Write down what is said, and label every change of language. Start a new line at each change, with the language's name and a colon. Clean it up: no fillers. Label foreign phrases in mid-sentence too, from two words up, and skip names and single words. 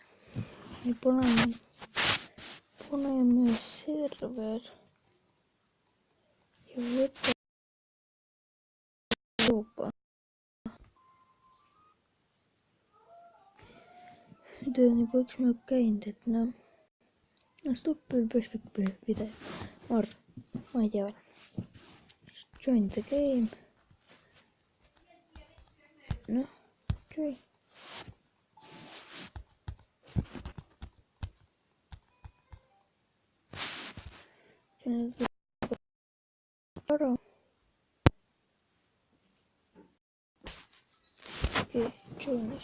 Estonian: Ja paneme server ja võtame Euroopa. Nüüd on juba üks minut käinud, et noh, stopp veel päris pikk video. Ma ei tea veel.
English: Join the game.
Estonian: Noh, join. Ära. Okei, joinis.